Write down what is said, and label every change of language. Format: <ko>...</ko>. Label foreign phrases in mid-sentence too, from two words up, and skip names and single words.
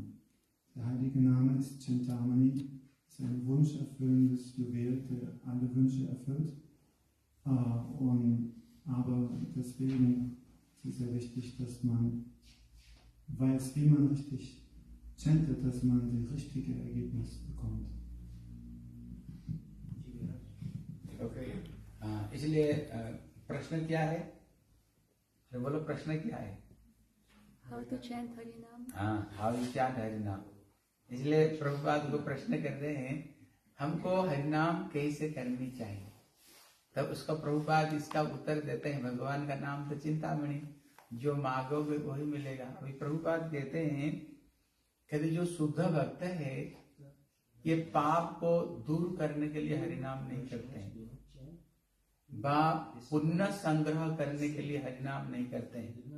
<de>Der heilige Name ist Chintamani, ist ein wunscherfüllendes Juwel, der alle Wünsche erfüllt. Aber deswegen ist es sehr wichtig, dass man weiß, wie man richtig chantet, dass man das richtige Ergebnis bekommt. Okay.</de> <hi>इसलिए प्रश्न क्या है? बोलो प्रश्न क्या है?</hi> <en>How to chant Harinam? How to chant Harinam.</en> <hi>इसलिए प्रभुपाद को प्रश्न कर रहे हैं, हमको हरिनाम कैसे करनी चाहिए? तब उसका प्रभुपाद इसका उत्तर देते हैं, भगवान का नाम तो चिंतामणि, जो मांगोगे वही मिलेगा। वही प्रभुपाद कहते हैं, कहते जो शुद्ध भक्त है ये पाप को दूर करने के लिए हरिनाम नहीं करते हैं, पुण्य संग्रह करने के लिए हरिनाम नहीं करते हैं।</hi>